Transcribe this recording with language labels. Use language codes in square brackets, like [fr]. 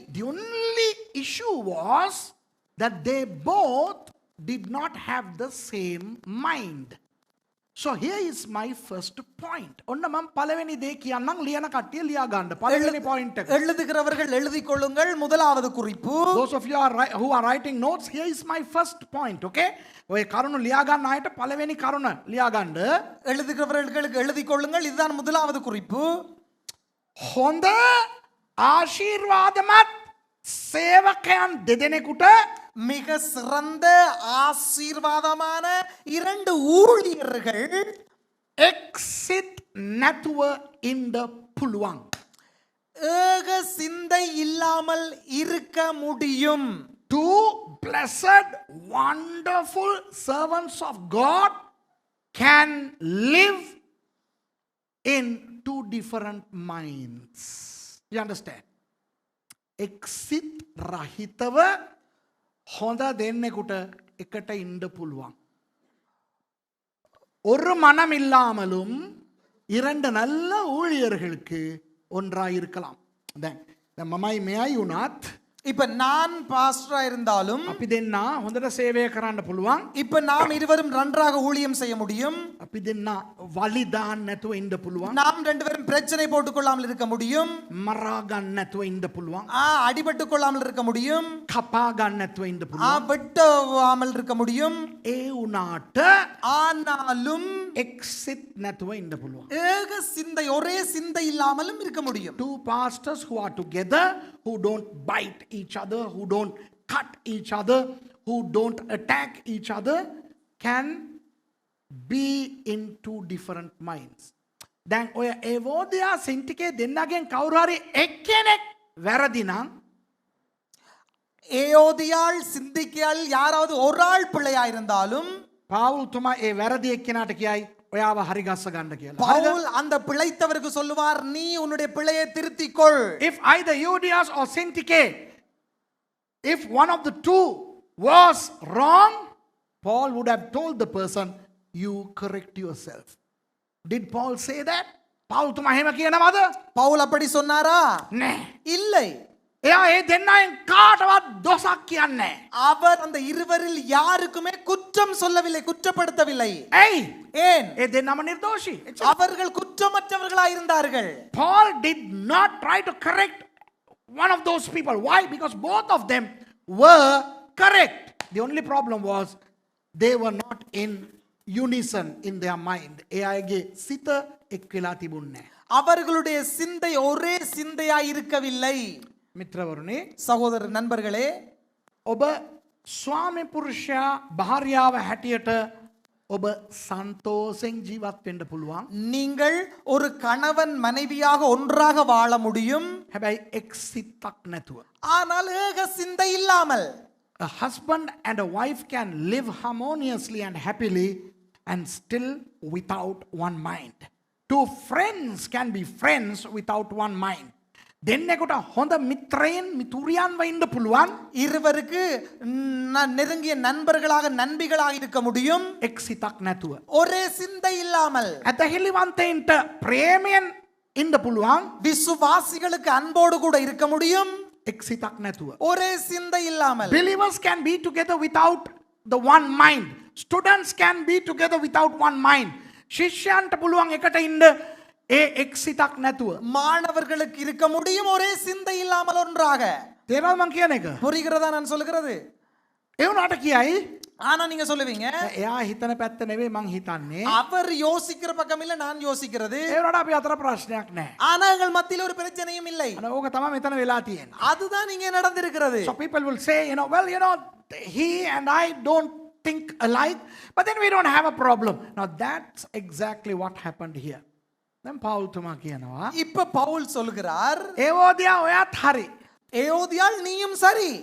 [en] The only issue was that they both did not have the same mind. So here is my first point. [si] ඔන්න මම පළවෙනි දේ කියන්නම්, ලියන කට්ටිය ලියා ගන්න. පළවෙනි point එක. [ta] எழுதுகிறவர்கள் எழுதிக் கொள்ளுங்கள். முதலாவது குறிப்பு. [en] Those of you who are writing notes, here is my first point, okay? [si] ඔය කරුණ ලියා ගන්න අයට පළවෙනි කරුණ ලියා ගන්න. [ta] எழுதுகிறவர்களுக்கு எழுதிக் கொள்ளுங்கள். இதுதான் முதலாவது குறிப்பு. [si] හොඳ ආශිර්වාදමත් සේවකයන් දෙදෙනෙකුට [ta] மிக சிறந்த ஆசீர்வாதமான இரண்டு ஊழியர்கள் [si] exit නැතුව ඉන්න පුළුවන්. [ta] ஏக சிந்தை இல்லாமல் இருக்க முடியும். [en] Two blessed, wonderful servants of God can live in two different minds. You understand? [si] Exit රහිතව හොඳ දෙන්නෙකුට එකට ඉන්න පුළුවන්. [ta] ஒரு மனம் இல்லாமலும் இரண்டு நல்ல ஊழியர்களுக்கு ஒன்றாய் இருக்கலாம். [si] දැන් මමයි මෙයයි උනත් [ta] இப்ப நான் பாஸ்டரா இருந்தாலும் [si] අපි දෙන්න හොඳට සේවය කරන්න පුළුවන්. [ta] இப்ப நாம் இருவரும் நன்றாக ஊழியம் செய்ய முடியும். [si] අපි දෙන්න වලි දාන්න නැතුව ඉන්න පුළුවන්. [ta] நாம் ரெண்டு பேரும் பிரச்சனை போட்டுக் கொள்ளாமல் இருக்க முடியும். [si] මරා ගන්න නැතුව ඉන්න පුළුවන්. [ta] அடிபட்டுக் கொள்ளாமல் இருக்க முடியும். [si] කපා ගන්න නැතුව ඉන්න පුළුවන්. [ta] வெட்டாமல் இருக்க முடியும். [si] ඒ උනාට [ta] ஆனாலும் [si] exit නැතුව ඉන්න පුළුවන්. [ta] ஏக சிந்தை, ஒரே சிந்தை இல்லாமலும் இருக்க முடியும். [en] Two pastors who are together, who don't bite each other, who don't cut each other, who don't attack each other, can be in two different minds. [si] දැන් ඔය ඒවෝදියා සින්ටිකේ දෙන්නගෙන් කවුරු හරි එක්කෙනෙක් වැරදි නම්, [ta] ஏயோதியாள் சிந்திக்கையாள் யாராவது ஒரு ஆள் பிள்ளையா இருந்தாலும் [si] පාවුල් තුමා ඒ වැරදි එක්කෙනාට කියයි ඔයාව හරි ගස්ස ගන්න කියලා. [ta] பவுல் அந்த பிழைத்தவருக்கு சொல்லுவார், நீ உன்னுடைய பிழையை திருத்திக்கொள். [en] If either Euodias or Syntyche, if one of the two was wrong, Paul would have told the person, you correct yourself. Did Paul say that? [si] Paul තුමා එහෙම කියනවද? [ta] பவுல் அப்படி சொன்னாரா? [si] නෑ. [ta] இல்லை. [si] එයා ඒ දෙන්නෙන් කාටවත් දොසක් කියන්නේ නෑ. [ta] அவர் அந்த இருவரில் யாருக்குமே குற்றம் சொல்லவில்லை, குற்றப்படுத்தவில்லை. [si] ඇයි? [ta] ஏன்? [si] ඒ දෙන්නම නිර්දෝෂී. [ta] அவர்கள் குற்றமற்றவர்களாய் இருந்தார்கள். [en] Paul did not try to correct one of those people. Why? Because both of them were correct. The only problem was they were not in unison in their mind. [si] ඒ අයගේ සිත එක් වෙලා තිබුණේ නැහැ. [ta] அவர்களுடைய சிந்தை ஒரே சிந்தையாய் இருக்கவில்லை. [si] මිත්‍රවරුනි, [ta] சகோதர நண்பர்களே, [si] ඔබ ස්වාමි පුරුෂයා භාර්යාව හැටියට ඔබ සන්තෝෂෙන් ජීවත් වෙන්න පුළුවන්. [ta] நீங்கள் ஒரு கணவன் மனைவியாக ஒன்றாக வாழ முடியும். [si] හැබැයි එක් සිතක් නැතුව. [ta] ஆனால் ஏக சிந்தை இல்லாமல் [en] A husband and a wife can live harmoniously and happily and still without one mind. Two friends can be friends without one mind. [si] දෙන්නෙකුට හොඳ මිත්‍රයන් මිතුරියන්ව ඉන්න පුළුවන්. [ta] இருவருக்கு நெருங்கிய நண்பர்களாக நண்பிகளாக இருக்க முடியும். [si] එක් සිතක් නැතුව. [ta] ஒரே சிந்தை இல்லாமல். [si] ඇතහිලිවන්තයින්ට ප්‍රේමයෙන් ඉන්න පුළුවන්. [ta] விசுவாசிகளுக்கு அன்போடு கூட இருக்க முடியும். [si] එක් සිතක් නැතුව. [ta] ஒரே சிந்தை இல்லாமல். [en] Believers can be together without the one mind. Students can be together without one mind. [si] ශිෂ්‍යයන්ට පුළුවන් එකට ඉන්න ඒ එක් සිතක් නැතුව. [ta] மாணவர்களுக்கு இருக்க முடியும் ஒரே சிந்தை இல்லாமல் ஒன்றாக. [si] තේරෙනවද මං කියන එක? [ta] புரிகிறதா நான் சொல்லுகிறது? [si] ඒ වුණාට කියයි [ta] ஆனா நீங்க சொல்லுவீங்க, [si] එයා හිතන පැත්ත නෙවෙයි මං හිතන්නේ. [ta] அவர் யோசிக்கிற பக்கம் இல்ல நான் யோசிக்கிறது. [si] ඒ වුණාට අපි අතර ප්‍රශ්නයක් නැහැ. [ta] ஆனா எங்கள் மத்தியில் ஒரு பிரச்சனையும் இல்லை. [si] අනේ ඕක තමයි මෙතන වෙලා තියෙන්නේ. [ta] அதுதான் இங்கே நடந்திருக்கிறது. [en] So people will say, he and I don't think alike, but then we don't have a problem. Now that's exactly what happened here. Then Paul [si] තුමා කියනවා, [ta] இப்ப பவுல் சொல்கிறார், [si] ඒවෝදියා ඔයාත් හරි. [ta] ஏயோதியாள் நீயும் சரி,